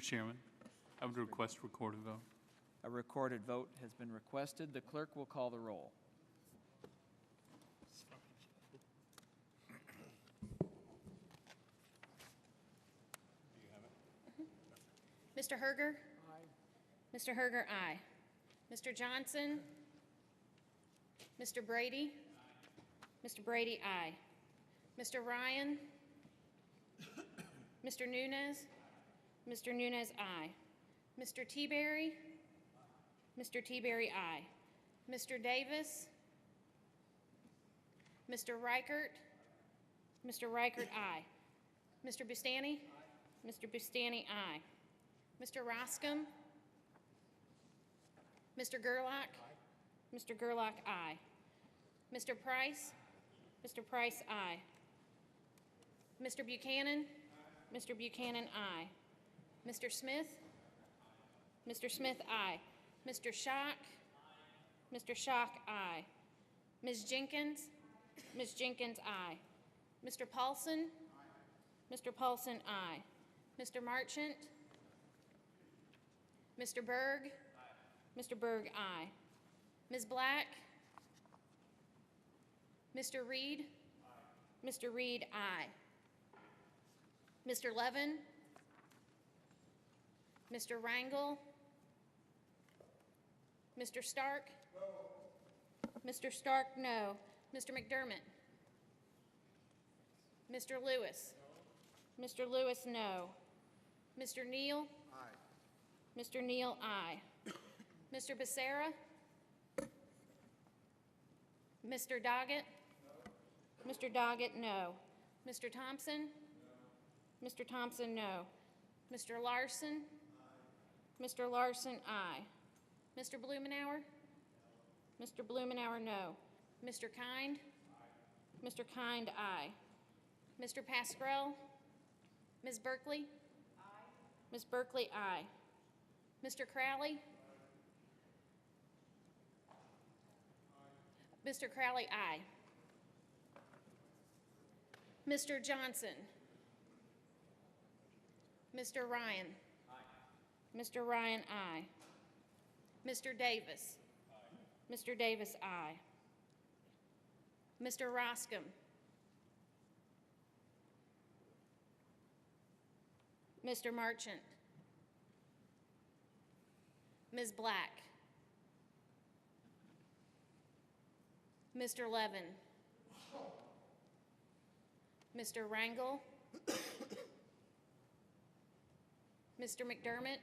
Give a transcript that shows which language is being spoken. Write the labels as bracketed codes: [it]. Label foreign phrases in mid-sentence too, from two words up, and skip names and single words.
[en] Chairman, I would request recorded vote. A recorded vote has been requested. The clerk will call the roll. Mr. Herger? Aye. Mr. Herger, aye. Mr. Johnson? Mr. Brady? Aye. Mr. Brady, aye. Mr. Ryan? Mr. Nunez? Mr. Nunez, aye. Mr. Teaberry? Mr. Teaberry, aye. Mr. Davis? Mr. Reichert? Mr. Reichert, aye. Mr. Bustani? Mr. Bustani, aye. Mr. Roscom? Mr. Gerlach? Mr. Gerlach, aye. Mr. Price? Mr. Price, aye. Mr. Buchanan? Mr. Buchanan, aye. Mr. Smith? Mr. Smith, aye. Mr. Schock? Mr. Schock, aye. Ms. Jenkins? Ms. Jenkins, aye. Mr. Paulson? Mr. Paulson, aye. Mr. Marchant? Mr. Berg? Mr. Berg, aye. Ms. Black? Mr. Reed? Mr. Reed, aye. Mr. Levin? Mr. Rangel? Mr. Stark? No. Mr. Stark, no. Mr. McDermott? Mr. Lewis? No. Mr. Lewis, no. Mr. Neal? Aye. Mr. Neal, aye. Mr. Becerra? Mr. Doggett? No. Mr. Doggett, no. Mr. Thompson? No. Mr. Thompson, no. Mr. Larson? Aye. Mr. Larson, aye. Mr. Blumenauer? No. Mr. Blumenauer, no. Mr. Kind? Aye. Mr. Kind, aye. Mr. Pascrell? Ms. Berkeley? Aye. Ms. Berkeley, aye. Mr. Crowley? Aye. Mr. Crowley, aye. Mr. Johnson? Mr. Ryan? Aye. Mr. Ryan, aye. Mr. Davis? Aye. Mr. Davis, aye. Mr. Roscom? Mr. Marchant? Ms. Black? Mr. Levin? Mr. Rangel? Mr. McDermott?